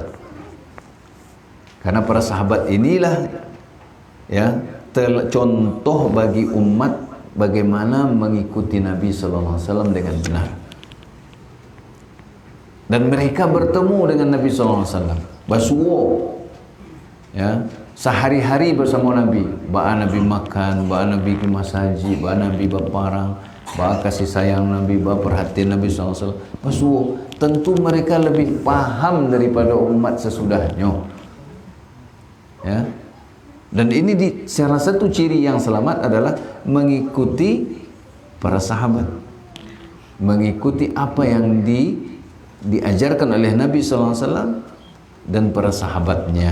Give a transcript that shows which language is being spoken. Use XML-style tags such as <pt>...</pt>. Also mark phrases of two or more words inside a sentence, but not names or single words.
<id>Karena para sahabat inilah ya contoh bagi umat bagaimana mengikuti Nabi SAW dengan benar. Dan mereka bertemu dengan Nabi SAW. Basuwo ya, sehari-hari bersama Nabi. Ba'a Nabi makan, ba'a Nabi ke masaji, ba'a Nabi berparang, ba'a kasih sayang Nabi, ba'a perhatian Nabi SAW. Basuwo, tentu mereka lebih paham daripada umat sesudahnya. Ya. Dan ini salah satu ciri yang selamat adalah mengikuti para sahabat, mengikuti apa yang diajarkan oleh Nabi SAW dan para sahabatnya.</id>